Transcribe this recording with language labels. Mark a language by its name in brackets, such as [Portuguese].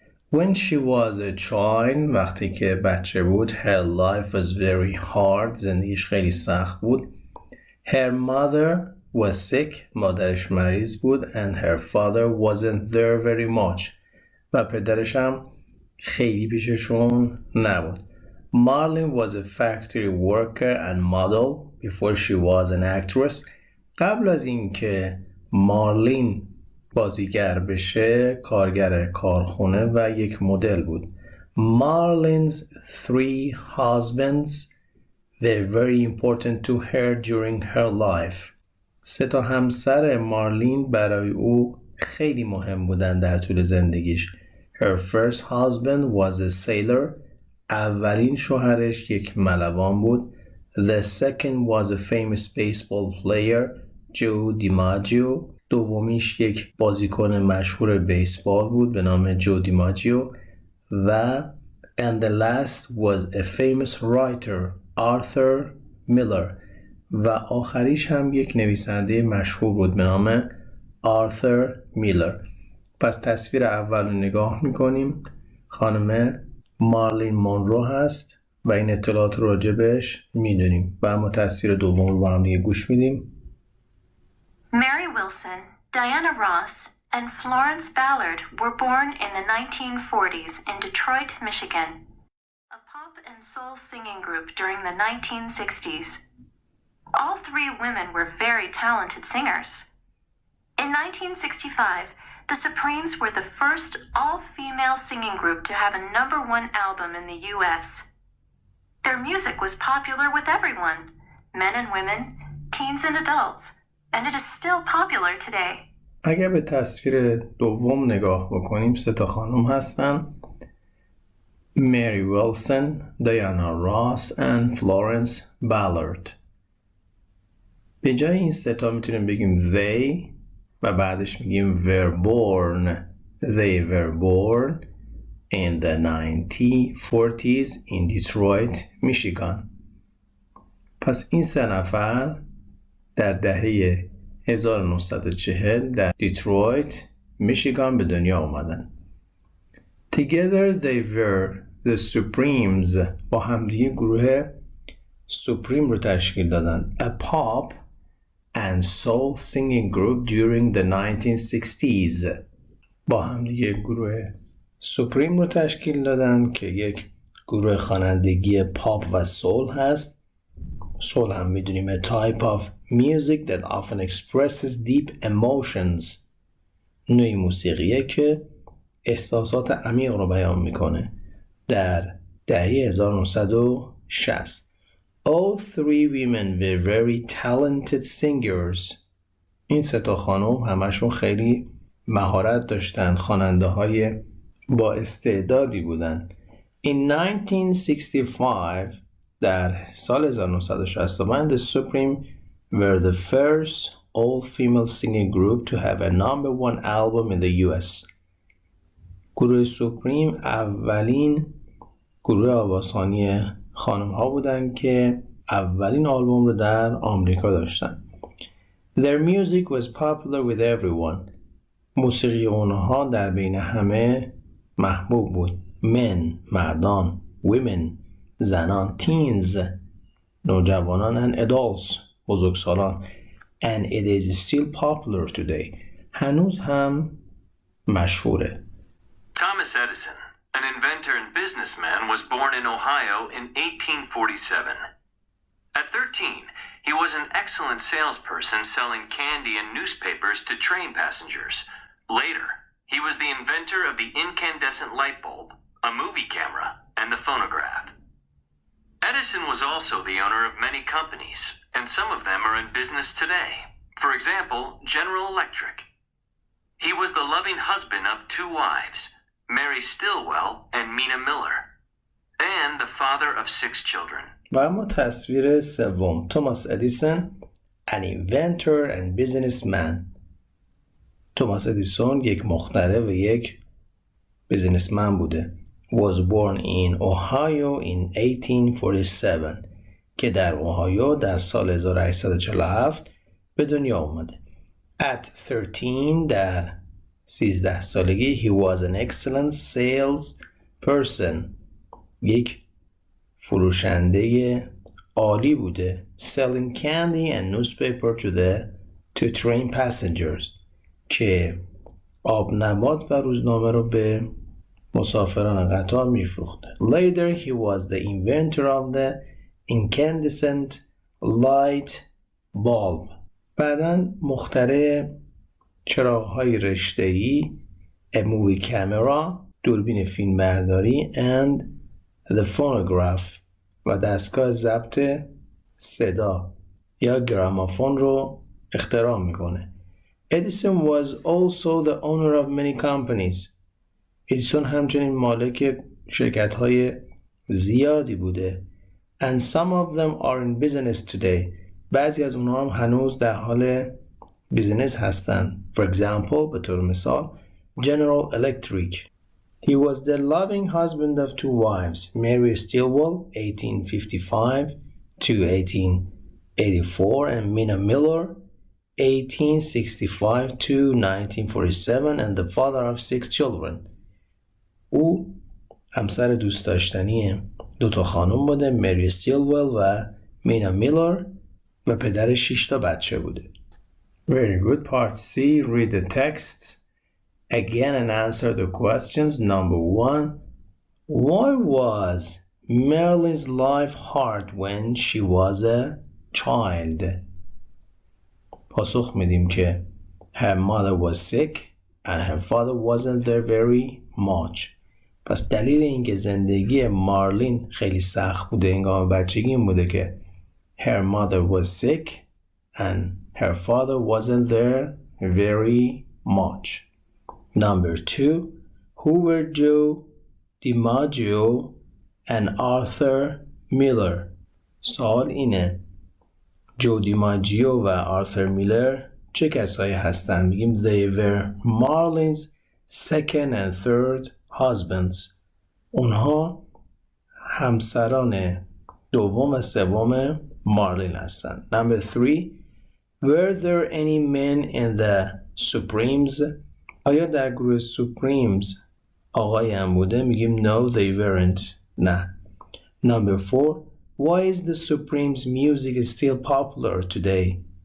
[English] When she was a child, [Persian] وقتی که بچه بود, [English] her life was very hard. [Persian] زندگیش خیلی سخت بود. [English] Her mother was sick. [Persian] مادرش مریض بود. [English] And her father wasn't there very much. [Persian] و پدرش هم خیلی پیششون نبود. [English] Marlene was a factory worker and model before she was an actress. [Persian] قبل از اینکه مارلین بازیگر بشه کارگر کارخونه و یک مدل بود. [English] Marlene's 3 husbands were very important to her during her life. [Persian] 3 همسر مارلین برای او خیلی مهم بودن در طول زندگیش. [English] Her first husband was a sailor. [Persian] اولین شوهرش یک ملوان بود. [English] The second was a famous baseball player, Joe DiMaggio. [Persian] دومیش یک بازیکن مشهور بیسبال بود به نام جو دیماجیو. [English] و and the last was a famous writer, Arthur Miller. [Persian] و آخریش هم یک نویسنده مشهور بود به نام آرثر میلر. پس تصویر اول رو نگاه میکنیم. خانم مارلین مونرو هست و این اطلاعات رو راجبش میدونیم و اما تصویر دوم رو با هم دیگه گوش میدیم. [English] Mary Wilson, Diana Ross, and Florence Ballard were born in the 1940s in Detroit, Michigan, a pop and soul singing group during the 1960s. All 3 women were very talented singers. In 1965, the Supremes were the first all-female singing group to have a #1 album in the U.S. Their music was popular with everyone, men and women, teens and adults, and it is still popular today. [Persian] اگر به تصویر دوم نگاه بکنیم 3 خانم هستن. [English] Mary Wilson, Diana Ross and Florence Ballard. [Persian] به جای این 3 میتونیم بگیم they و بعدش میگیم [English] were born. They were born in the 1940s in Detroit, Michigan. [Persian] پس این 3 نفر در دهه 1940 در دیترویت، میشیگان به دنیا اومدن. [English] Together they were the Supremes. [Persian] با همدیگه گروه سوپریم رو تشکیل دادن. [English] A pop and soul singing group during the 1960s. [Persian] با همدیگه گروه سوپریم رو تشکیل دادن که یک گروه خوانندگی پاپ و سول هست. سول هم میدونیم [English] a type of music that often expresses deep emotions. [Persian] نوعی موسیقیه که احساسات عمیق رو بیان میکنه. در دهه 1960 [English] All 3 women were very talented singers. [Persian] این سه تا خانم همشون خیلی مهارت داشتن، خواننده های با استعدادی بودن. [English] In 1965 [Persian] در سال 1965 [English] the Supreme were the first all-female singing group to have a number one album in the US. [Persian] گروه سوپریم اولین گروه آوازخوانی خانم ها بودن که اولین آلبوم رو در آمریکا داشتن. [English] Their music was popular with everyone. [Persian] موسیقی اونها در بین همه محبوب بود. [English] Men [Persian] مردان، [English] women [Persian] زنان، [English] teens [Persian] نوجوانان [English] and adults [Persian] بزرگسالان. [English] And it is still popular today. [Persian] هنوز هم مشهوره. [English] Thomas Edison, an inventor and businessman, was born in Ohio in 1847. At 13, he was an excellent salesperson selling candy and newspapers to train passengers. Later, he was the inventor of the incandescent light bulb, a movie camera, and the phonograph. Edison was also the owner of many companies, and some of them are in business today. For example, General Electric. He was the loving husband of two wives, Mary Stillwell and Mina Miller, and the father of 6 children. [Persian] و اما تصویر سوم، توماس ادیسون [English] an inventor and businessman. [Persian] توماس ادیسون یک مخترع و یک بیزینسمن بوده. [English] was born in Ohio in 1847 [Persian] که در اوهایو در سال 1847 به دنیا اومده. [English] At 13 [Persian] در 13 سالگی [English] he was an excellent sales person. [Persian] یک فروشنده عالی بوده. [English] Selling candy and newspaper to train passengers [Persian] که آب نبات و روزنامه رو به مسافران قطار میفروخته. [English] Later he was the inventor of the incandescent light bulb. [Persian] بعداً مخترع چراغ‌های رشته‌ای [English] a movie camera [Persian] دوربین فیلمبرداری [English] and the phonograph [Persian] و دستگاه ضبط صدا یا گرامافون رو اختراع میکنه. [English] Edison was also the owner of many companies. [Persian] ادیسون همچنین مالک شرکت‌های زیادی بوده. [English] And some of them are in business today. [Persian] بعضی از اونها هم هنوز در حال بیزینس هستن. [English] For example, [Persian] به طور مثال [English] General Electric. He was the loving husband of two wives, Mary Stillwell, 1855 to 1884, and Mina Miller, 1865 to 1947, and the father of 6 children. [Persian] او همسر دوست داشتنی 2 خانم بوده، مری استیلول و مینا میلر و پدر 6 بچه بوده. [English] Very good. Part C. Read the text again and answer the questions. Number 1. Why was Marilyn's life hard when she was a child? [Persian] پاسخ میدیم که [English] her mother was sick and her father wasn't there very much. [Persian] پس دلیل اینکه زندگی مارلین خیلی سخت بوده هنگام بچگی این بوده که [English] her mother was sick and her father wasn't there very much. Number 2. Who were Joe DiMaggio and Arthur Miller? [Persian] سوال اینه جو دیماجیو و آرثر میلر چه کسایی هستن؟ میگیم [English] they were Marlin's second and third husbands. [Persian] اونها همسران دوم و سوم مارلین هستن. [English] Number 3. Were there any men in the Supremes? [Persian] آیا در گروه Supremes آقایی هم بوده؟ میگیم [English] no they weren't. [Persian] نه. [English] Number 4. Why is the Supremes music still popular today?